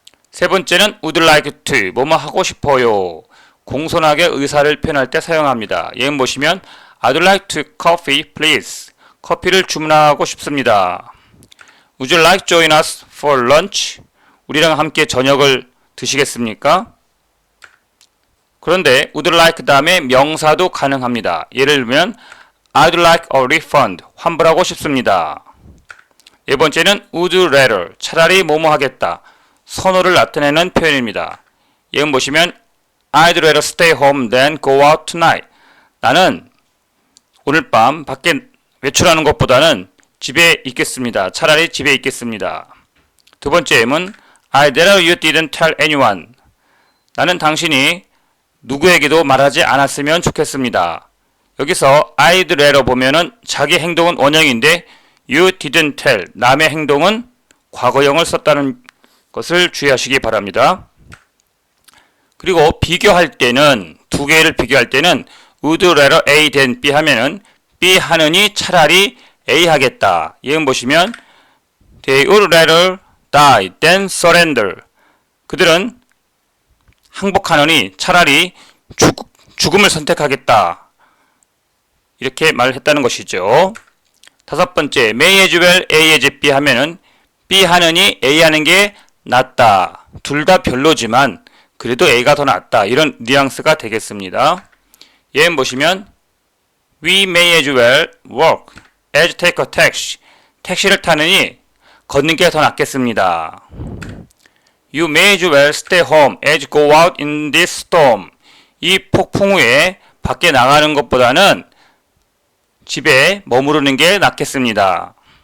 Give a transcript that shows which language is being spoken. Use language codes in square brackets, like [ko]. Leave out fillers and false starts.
[ko] 세 번째는 would like to, 뭐뭐 하고 싶어요. 공손하게 의사를 표현할 때 사용합니다. 예문 보시면 [en] I'd like to coffee, please. [ko] 커피를 주문하고 싶습니다. [en] Would you like to join us for lunch? [ko] 우리랑 함께 저녁을 드시겠습니까? 그런데 would like 다음에 명사도 가능합니다. 예를 들면 [en] I'd like a refund. [ko] 환불하고 싶습니다. 네 번째는 would rather. 차라리 뭐뭐 하겠다. 선호를 나타내는 표현입니다. 예문 보시면 [en] I'd rather stay home than go out tonight. [ko] 나는 오늘 밤 밖에 외출하는 것보다는 집에 있겠습니다. 차라리 집에 있겠습니다. 두 번째 예문 [en] I'd rather you didn't tell anyone. [ko] 나는 당신이 누구에게도 말하지 않았으면 좋겠습니다. 여기서 I'd rather 보면은 자기 행동은 원형인데 [en] you didn't tell, [ko] 남의 행동은 과거형을 썼다는 것을 주의하시기 바랍니다. 그리고 비교할 때는 두 개를 비교할 때는 [en] would rather A than B [ko] 하면은 B 하느니 차라리 A 하겠다. 예문 보시면 [en] They would rather die than surrender. [ko] 그들은 항복하느니 차라리 죽음을 선택하겠다. 이렇게 말했다는 것이죠. 다섯 번째, [en] may as well A as B [ko] 하면은 B 하느니 A 하는 게 낫다. 둘 다 별로지만 그래도 A가 더 낫다. 이런 뉘앙스가 되겠습니다. 예문 보시면 [en] We may as well walk as take a taxi. [ko] 택시를 타느니 걷는 게 더 낫겠습니다. [en] You may as well stay home as go out in this storm. [ko] 이 폭풍 후에 밖에 나가는 것보다는 집에 머무르는 게 낫겠습니다.